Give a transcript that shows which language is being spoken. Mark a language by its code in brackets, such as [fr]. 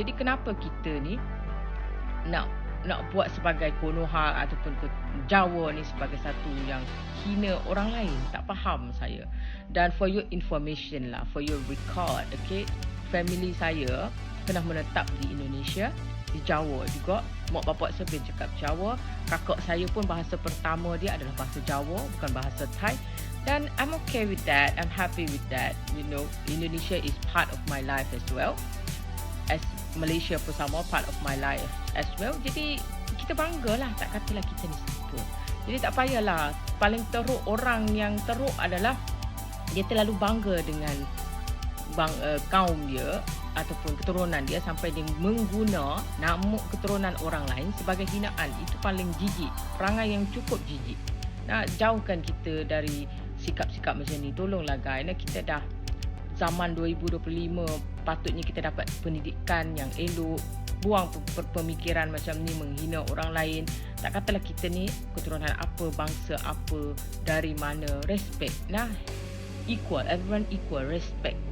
[ms] Jadi kenapa kita ni nak buat sebagai Konoha ataupun Jawa ni sebagai satu yang hina orang lain? Tak faham saya. Dan [en] for your information [ms] lah, [en] for your record, okay, [ms] family saya pernah menetap di Indonesia, di Jawa juga. Mak bapak saya pun cakap Jawa. Kakak saya pun bahasa pertama dia adalah bahasa Jawa, bukan bahasa Thai. Dan [en] I'm okay with that, I'm happy with that. You know, Indonesia is part of my life as well, as Malaysia [ms] pun sama, [en] part of my life as well. [ms] Jadi kita banggalah, tak katalah kita ni siapa. Jadi tak payahlah. Paling teruk, orang yang teruk adalah dia terlalu bangga dengan kaum dia ataupun keturunan dia sampai dia mengguna nama keturunan orang lain sebagai hinaan. Itu paling jijik, perangai yang cukup jijik. Nak jauhkan kita dari sikap-sikap macam ni. Tolonglah guys, kita dah zaman 2025, patutnya kita dapat pendidikan yang elok. Buang pemikiran macam ni, menghina orang lain. Tak katalah kita ni keturunan apa, bangsa apa, dari mana. [en] Respect. Nah, equal, everyone equal, respect.